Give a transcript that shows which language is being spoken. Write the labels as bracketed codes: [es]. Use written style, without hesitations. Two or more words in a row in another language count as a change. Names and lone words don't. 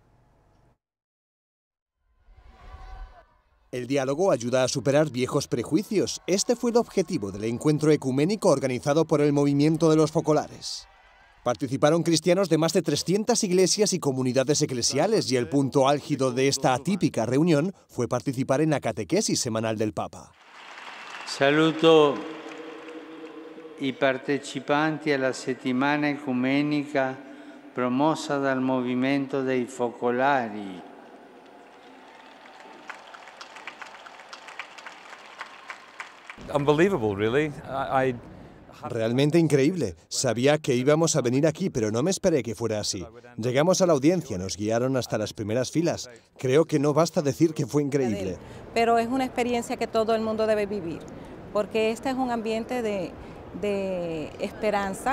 [es] El diálogo ayuda a superar viejos prejuicios. Este fue el objetivo del encuentro ecuménico organizado por el movimiento de los focolares. Participaron cristianos de más de 300 iglesias y comunidades eclesiales y el punto álgido de esta atípica reunión fue participar en la catequesis semanal del Papa. [it] Saluto i partecipanti alla settimana ecumenica promossa dal movimento dei focolari. [en] Unbelievable, really. [es] Realmente increíble. Sabía que íbamos a venir aquí, pero no me esperé que fuera así. Llegamos a la audiencia, nos guiaron hasta las primeras filas. Creo que no basta decir que fue increíble. Pero es una experiencia que todo el mundo debe vivir, porque este es un ambiente de esperanza.